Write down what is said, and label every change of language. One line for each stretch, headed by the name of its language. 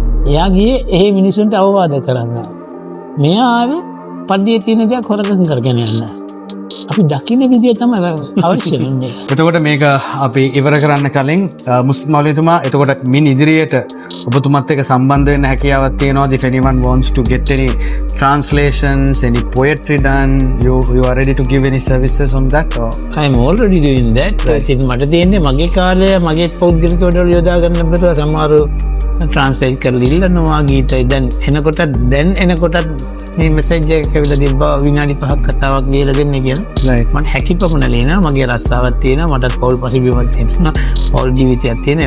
Sinhala: එයා ගියේ ඒ මිනිසුන්ට අවවාද කරන්න. මෙයා ආවේ පල්ලියේ තියෙන දේ හොරකම් කරගෙන යන්න. අපි දකින්න විදිය තමයි අවශ්‍ය වෙන්නේ. එතකොට මේක අපි ඉවර කරන්න කලින් මුස්ලිම් මෞලවිතුමා එතකොට මින් ඉදිරියට ඔබතුමත් එක්ක සම්බන්ධ වෙන්න හැකියාවක් තියෙනවද?
English: If anyone wants to get any translations, any poetry done, you are ready to give any services on that? Or? I am already doing that.
Sinhala: ඉතින් මට තියෙන්නේ මගේ කාලය මගේ පෞද්ගලික වැඩවල යොදා ගන්න බැරුව සමහර ට්‍රාන්ස්ලේට් කරලා ඉල්ලනවා ගීතයි. දැන් එනකොටත් මේ මෙසේජ් එක ඇවිල්ලා තිබ්බා විනාඩි 5ක් කතාවක් ලියලා දෙන්න කියලා.
English: Right.
Sinhala: මට හැකියපමණ ලියනවා. මගේ රස්සාවක් තියෙනවා. මටත් පෞල් පසුබිමක් තියෙනවා. පෞල් ජීවිතයක් තියෙනවා.